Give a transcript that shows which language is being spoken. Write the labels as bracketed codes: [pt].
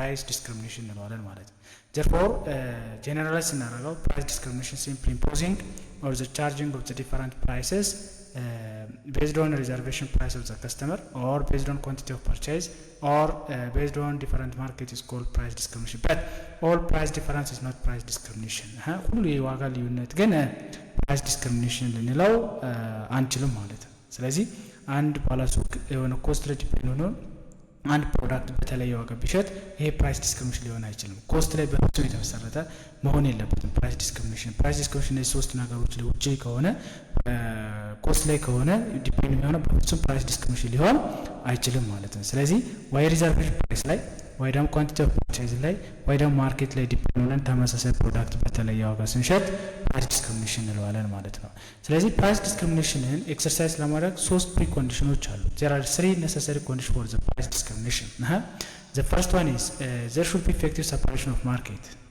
[am] ዲስክሪሚኔሽን እንለዋለን ማለት ነው። [en] therefore generalize [am] ስናደርገው [en] price discrimination simply imposing or the charging of the different prices based on reservation price of the customer or based on quantity of purchase or based on different market is called price discrimination, but all price difference is not price discrimination. [am] ሁሉ የዋጋ ልዩነት ግን price discrimination ልንለው አንችልም ማለት ነው። ስለዚህ አንድ ባለሱቅ የሆነ ኮስት ላይ ዲፔንድ ሆኖ አንድ ፕሮዳክት በተለየ ዋጋ ቢሸጥ ይሄ ፕራይስ ዲስክሪሚኔሽን ሊሆን አይችልም። ኮስት ላይ በፍጹም የተመሰረተ መሆን የለበትም። ፕራይስ ዲስክሪሚኔሽን የሶስት ነገሮች ላይ ውጪ ከሆነ ኮስት ላይ ከሆነ ዲፔንድ የሚሆነው በፍጹም ፕራይስ ዲስክሪሚኔሽን ሊሆን አይችልም ማለት ነው። ስለዚህ ወይ ሪዘርቬሽን ፕራይስ ላይ ወይ ደግሞ ኳንቲቲ ኦፍ ፐርቼዝ ላይ ወይ ደግሞ ማርኬት ላይ ዲፔንድ ሆነን ተመሳሳይ ፕሮዳክት በተለየ ዋጋ ስንሸጥ ፕራይስ ዲስክሪሚኔሽን እንለዋለን ማለት ነው። ስለዚህ ፕራይስ ዲስክሪሚኔሽንን ኤክሰርሳይዝ ለማድረግ ሶስት ፕሪ ኮንዲሽኖች አሉ። [en] there are three necessary conditions for the price discrimination. The first one is there should be effective separation of market.